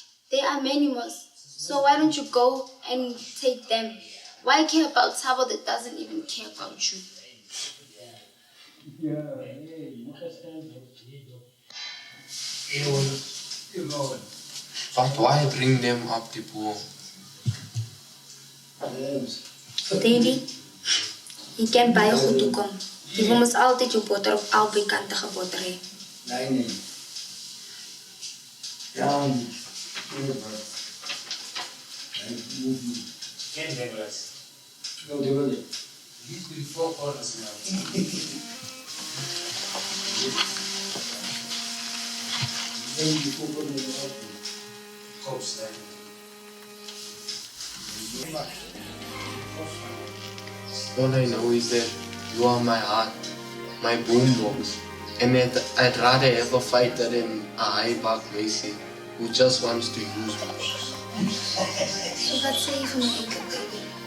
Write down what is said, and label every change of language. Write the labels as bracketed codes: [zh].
[en] There are many more, so why don't you go and take them? Why care about Tabo that doesn't even care about you? But why bring them up the pool? [af] Davy, je kan baie goed toekom. Jy moet altyd jou boter op albei kante geboter hê. Nee. Ja, Ken Douglas. [en] no, they will. He's been 4 hours now. Coast, all I know is that you are my heart, my boombox, and that I'd rather have a fighter than a high-back Macy who just wants to use me. [af] So wat sê jy vir my enkel baby?